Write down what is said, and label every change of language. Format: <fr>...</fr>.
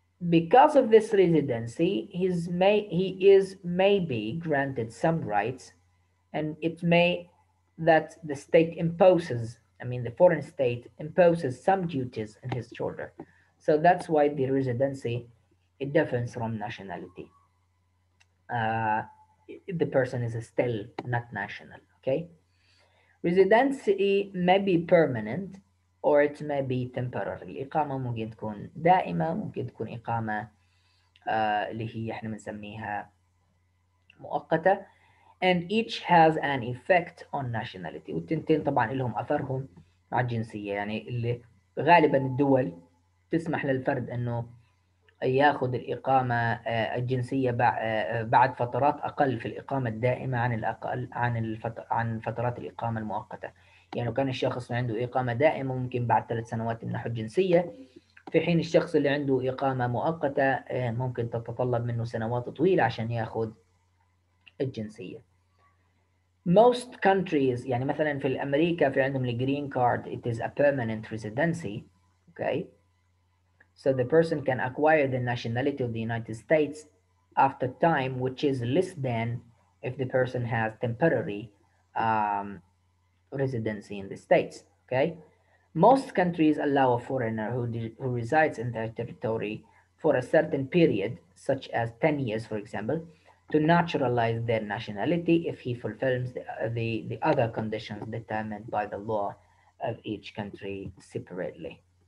<en>Because of this residency, he is maybe granted some rights, and it may that the state imposes, I mean, the foreign state imposes some duties on his shoulder. So that's why the residency it differs from nationality. Uh, the person is still not national. Okay, residency may be permanent or it may be temporary.</en> <ar>الإقامة ممكن تكون دائمة، ممكن تكون إقامة اللي هي احنا بنسميها مؤقتة.</ar> <en>and each has an effect on nationality.</en> <ar>والتنتين طبعا لهم أثرهم على الجنسية، يعني اللي غالبا الدول تسمح للفرد أنه ياخذ الإقامة الجنسية بعد فترات أقل في الإقامة الدائمة عن الأقل عن فترات الإقامة المؤقتة. يعني لو كان الشخص عنده إقامة دائمة ممكن بعد 3 سنوات يمنحه الجنسية، في حين الشخص اللي عنده إقامة مؤقتة ممكن تتطلب منه سنوات طويلة عشان ياخذ الجنسية.</ar> <en>Most countries</en> <ar>يعني مثلا في الأمريكا في عندهم الجرين كارد</ar> <en>it is a permanent residency. Okay, so the person can acquire the nationality of the United States after time which is less than if the person has temporary um, residency in the States. Okay, most countries allow a foreigner who resides in their territory for a certain period, such as 10 years, for example, to naturalize their nationality if he fulfills the other conditions determined by the law of each country separately.</en>